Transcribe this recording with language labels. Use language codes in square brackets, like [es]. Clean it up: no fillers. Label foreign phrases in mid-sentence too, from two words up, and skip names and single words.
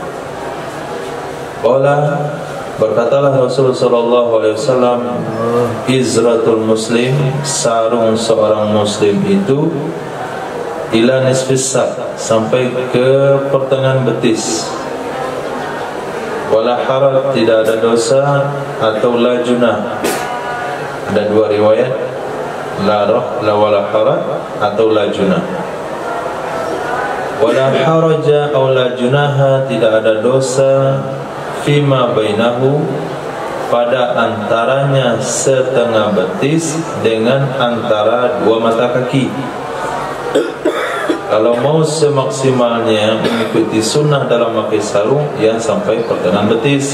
[id] Qala, berkatalah Rasulullah [ar] صلى الله عليه وسلم, إزرة المسلم, [id] sarung seorang muslim itu [ar] إلى نصف الساق, [id] sampai ke pertengahan betis. [ar] ولا حرج, [id] tidak ada dosa, atau [ar] لا جناح. [id] Ada dua riwayat, [ar] لا ولا حرج atau لا جناح. ولا حرج أو لا جناح, [id] tidak ada dosa, [ar] فيما بينه, [id] pada antaranya setengah betis dengan antara dua mata kaki. Kalau mau semaksimalnya mengikuti sunnah dalam memakai sarung, ya sampai pertengahan betis.